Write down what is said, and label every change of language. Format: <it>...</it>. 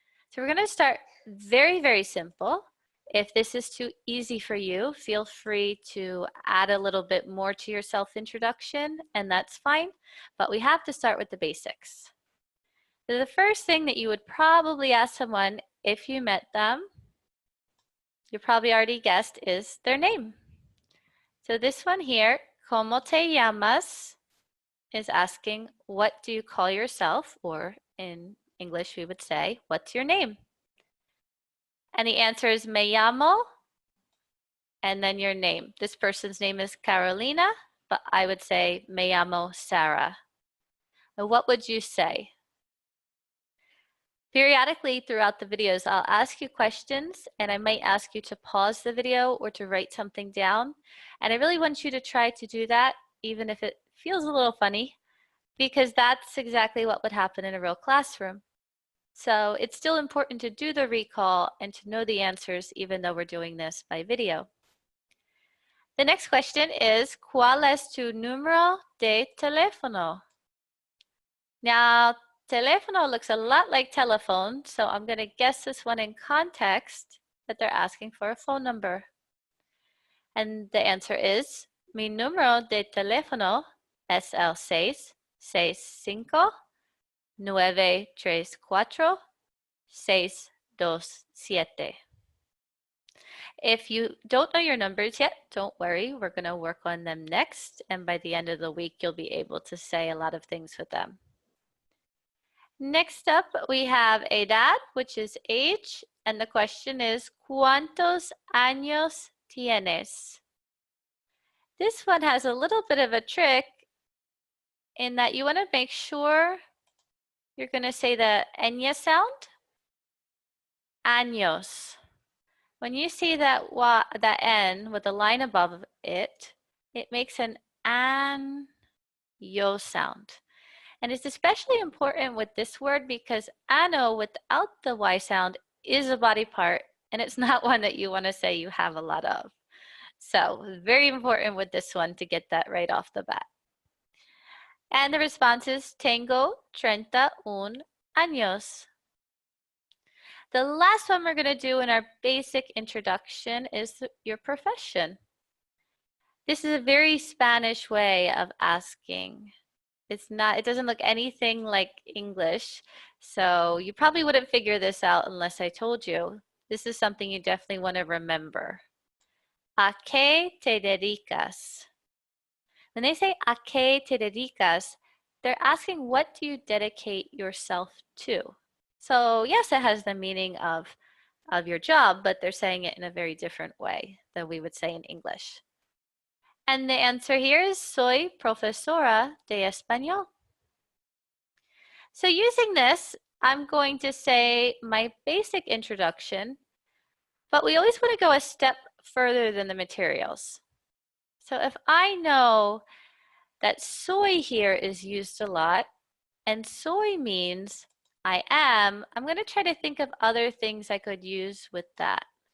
<en>So we're going to start very, very simple. If this is too easy for you, feel free to add a little bit more to your self-introduction, and that's fine, but we have to start with the basics. So the first thing that you would probably ask someone if you met them, you probably already guessed, is their name. So this one here,</en> <es>¿Cómo te llamas?</es> <en>Is asking, what do you call yourself? Or in English, we would say, what's your name? And the answer is</en> <es>me llamo,</es> <en>and then your name. This person's name is Carolina, but I would say</en> <es>me llamo Sarah.</es> <en>And what would you say? Periodically throughout the videos, I'll ask you questions, and I might ask you to pause the video or to write something down. And I really want you to try to do that, even if it feels a little funny, because that's exactly what would happen in a real classroom. So it's still important to do the recall and to know the answers, even though we're doing this by video. The next question is,</en> <es>¿Cuál es tu número de teléfono?</es> <en>Now, teléfono looks a lot like telephone, so I'm going to guess this one in context that they're asking for a phone number. And the answer is,</en> <es>mi número de teléfono es el 665-934-627.</es> <en>If you don't know your numbers yet, don't worry. We're going to work on them next, and by the end of the week, you'll be able to say a lot of things with them. Next up, we have edad, which is age, and the question is,</en> <es>¿Cuántos años tienes?</es> <en>This one has a little bit of a trick in that you want to make sure you're going to say the ñ sound, años. When you see that N with the line above it, it makes an yo sound. And it's especially important with this word because ano without the Y sound is a body part, and it's not one that you want to say you have a lot of. So very important with this one to get that right off the bat. And the response is</en> <es>tengo 31 años.</es> <en>The last one we're going to do in our basic introduction is your profession. This is a very Spanish way of asking. It doesn't look anything like English, so you probably wouldn't figure this out unless I told you. This is something you definitely want to remember.</en> <es>¿A qué te dedicas?</es> <en>When they say</en> <es>¿a qué te dedicas?,</es> <en>they're asking what do you dedicate yourself to? So yes, it has the meaning of your job, but they're saying it in a very different way than we would say in English. And the answer here is</en> <es>soy profesora de español.</es> <en>So using this, I'm going to say my basic introduction, but we always want to go a step further than the materials. So if I know that soy here is used a lot, and soy means I am, I'm going to try to think of other things I could use with that.</en>